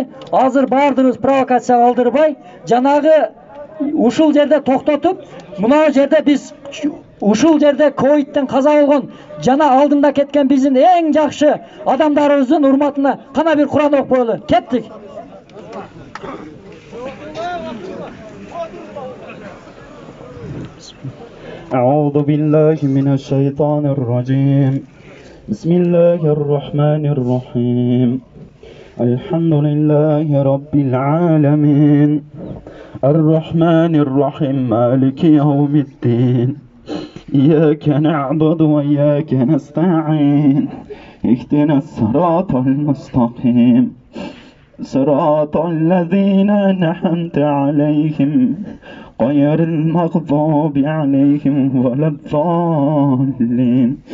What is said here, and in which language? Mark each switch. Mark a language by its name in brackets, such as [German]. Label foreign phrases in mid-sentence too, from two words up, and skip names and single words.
[Kyrgyz] Азыр баардыгыбыз провокация калтырбай, жанагы ушул жерде токтотуп, мына жерде биз ушул жерде ковидтен каза болгон жана алдында кеткен биздин эң жакшы адамдарыбыздын урматына кана бир Куран окуп коелу. Кеттик. [Arabic] أعوذ بالله من الشيطان الرجيم بسم الله الرحمن الرحيم الحمد لله رب العالمين الرحمن الرحيم مالك يوم الدين إياك نعبد وإياك نستعين اهدنا الصراط المستقيم صراط الذين أنعمت عليهم غير المغضوب عليهم ولا الضالين